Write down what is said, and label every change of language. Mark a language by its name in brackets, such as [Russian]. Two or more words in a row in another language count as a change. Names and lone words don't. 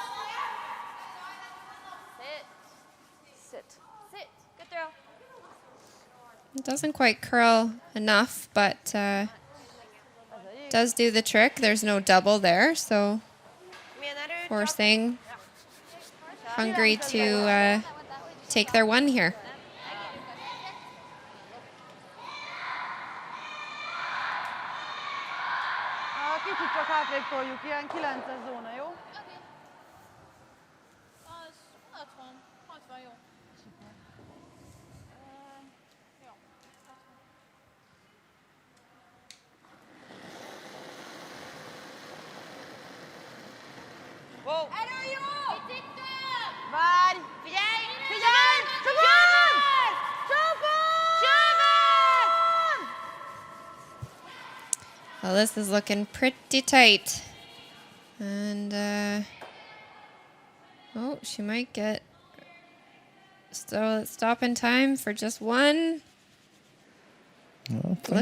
[English] Sit. Sit. Good throw. It doesn't quite curl enough, but does do the trick. There's no double there, so forcing Hungary to take their 1 here. [Hungarian] Kicsit csak hátrébb toljuk, ilyen 9-es zóna, jó? Az 60. 60 jó. Jó. Wow. Erő jó! Picit több! Várj! Figyelj! Figyelj! Csapon! Csapon! [English] Well, this is looking pretty tight. And, oh, she might get stop in time for just 1. Okay.